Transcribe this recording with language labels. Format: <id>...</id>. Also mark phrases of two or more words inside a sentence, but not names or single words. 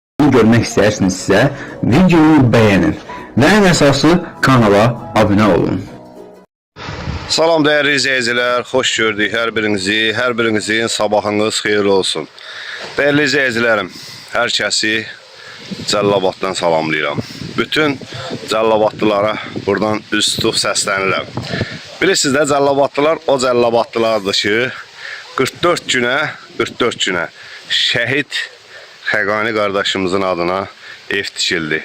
<az>görmək istəyirsinizsə, videonu bəyənin və ən əsası kanala abunə olun.</az> <tr>Salam değerli izleyiciler, hoş gördük her birinizi, her birinizin</tr> <az>sabahınız xeyirli olsun.</az> <tr>Değerli izleyicilerim,</tr> <az>her kəsi Cəllabaddan salamlayıram. Bütün Cəllabadlılara buradan üst tutub səslənirəm. Bilirsiniz də Cəllabadlılar o Cəllabadlılardır ki, 44 günə şəhid Xəqani qardaşımızın adına ev tikildi.</az>